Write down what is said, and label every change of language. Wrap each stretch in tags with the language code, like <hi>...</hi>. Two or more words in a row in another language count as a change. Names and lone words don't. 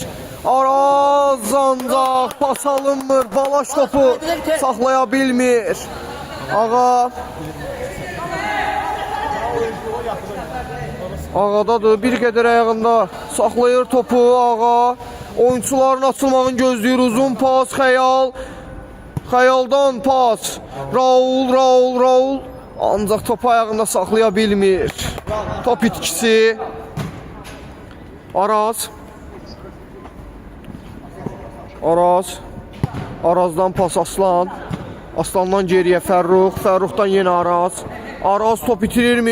<az>Araz ancaq pas alınmır. Balaş topu saxlaya bilmir. Ağadadır. Bir qədər ayağında saxlayır topu Ağa. Oyuncuların açılmağını gözləyir. Uzun pas Xəyaldan pas. Raul. Ancaq topu ayağında saxlaya bilmir. Top itkisi. Arazdan pas Aslandan geriyə Fərruxdan yenə Araz top itirirmi?</az>